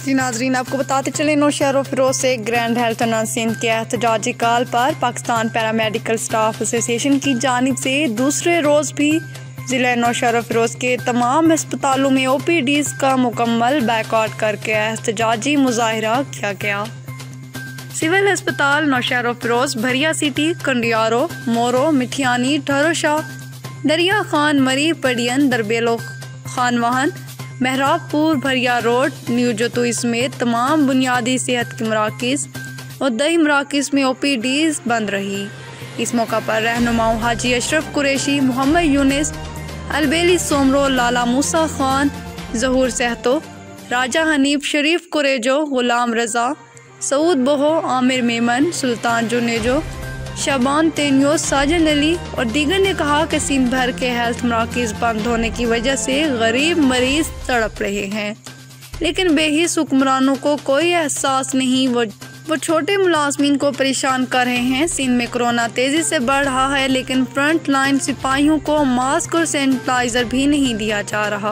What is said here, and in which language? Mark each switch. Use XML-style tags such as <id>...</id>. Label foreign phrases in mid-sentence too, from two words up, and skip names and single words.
<ur>جی ناظرین، آپ کو بتاتے چلے نوشہرو فیروز سے گرینڈ ہیلتھ سندھ کے احتجاجی کال پر پاکستان پیرامیڈیکل اسٹاف ایسوسی ایشن کی جانب سے دوسرے روز بھی ضلع نوشہرو فیروز کے تمام اسپتالوں میں OPDs کا مکمل بیک آؤٹ کر کے احتجاجی مظاہرہ کیا گیا. سول اسپتال نوشہرو فیروز، بھریا سٹی، کنڈیارو، مورو، مٹھیانی، ٹھاروشاہ، دریا خان، مری، پڈیدن، دربیلو خانواہن، محراب پور، بھریا روڈ، نیو جتوئی سمیت تمام بنیادی صحت کے مراکز اور دہی مراکز میں OPDs بند رہی. اس موقع پر رہنماؤں حاجی اشرف قریشی، محمد یونس، البیلی سومرو، لالہ موسیٰ خان، ظہور سہتو، راجہ حنیف، شریف کریجو، غلام رضا، سعود بوہو، عامر میمن، سلطان جونیجو، شعبان تنیو، ساجن علی اور دیگر نے کہا کہ سندھ بھر کے ہیلتھ مراکز بند ہونے کی وجہ سے غریب مریض تڑپ رہے ہیں، لیکن بے حس حکمرانوں کو کوئی احساس نہیں. وہ چھوٹے ملازمین کو پریشان کر رہے ہیں. سندھ میں کورونا تیزی سے بڑھ رہا ہے، لیکن</ur> <en>front line</en> <ur>سپاہیوں کو ماسک اور سینیٹائزر بھی نہیں دیا جا رہا.</ur>